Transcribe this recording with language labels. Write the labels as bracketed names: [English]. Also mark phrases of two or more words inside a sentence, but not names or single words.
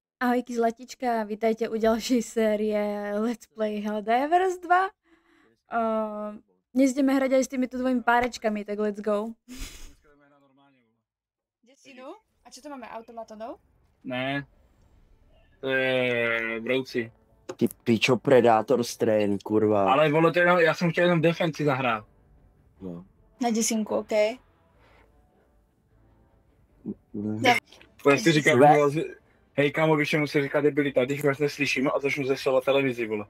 [Slovak] Ahojky zlatička, vítajte u ďalšej série [English] Let's Play [Slovak] Helldivers 2. Dnes ideme hrať aj s týmito dvojmi párečkami, tak [English] let's go. [Slovak] Desinu? A čo to máme, automatonov? [Czech] Ne, to je brouci. Ty pičo, Predator Strain, kurva. Ale vole, to jenom, já jsem chtěl jenom defensi zahrát. No. Na desinku, OK. Já si říkám, hej kámo, víš, čemu se říká debilita, když vás neslyším a začnu zesovat televizi, vole.